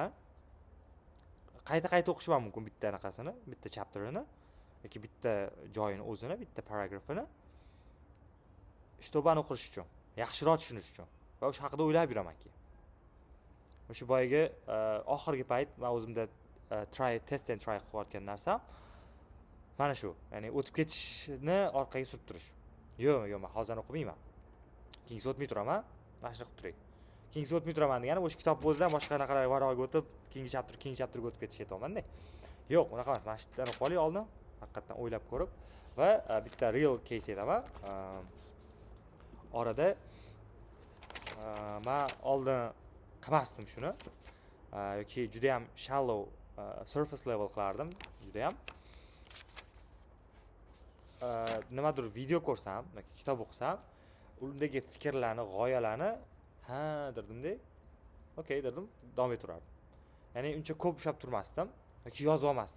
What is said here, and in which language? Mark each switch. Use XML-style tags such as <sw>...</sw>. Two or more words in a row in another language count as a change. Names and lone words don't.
<uz>Qayta o'qishim ham mumkin bitta anaqasini, bitta chapterini yoki bitta joyini o'zini, bitta paragrafini shtobani o'qish uchun, yaxshiroq tushunish uchun va o'sha haqida o'ylab yuraman keyin. O'sha boyagi oxirgi payt men o'zimda</uz> <en>test and try</en> <uz>qilayotgan narsam mana shu. Ya'ni o'tib ketishni orqaga surib turish. Yo'q, men hozir o'qimayman. Keyingi o'tmay turaman, mana shuni qilib turay. Keyingi o'tmay turaman degani o'sha kitob o'zidan boshqa anaqalar varog'iga o'tib, keyingi chapterga o'tib ketish aytayapman-da. Yo'q, unaqa emas. Mana shundan o'qib oling oldin, haqiqatan o'ylab ko'rib va bitta</uz> <en>real case</en> <uz>aytaman. Orada men oldin qilmasdim shuni. Yoki juda ham</uz> <en>shallow surface level</en> <uz>qilardim judayam. Nimadir video ko'rsam yoki kitob o'qisam, undagi fikrlarni, g'oyalarni ha dirdim-da. Okay dedim, davom etaverardim. Ya'ni uncha ko'p ushlab turmasdim yoki yozib olmasdim.</uz>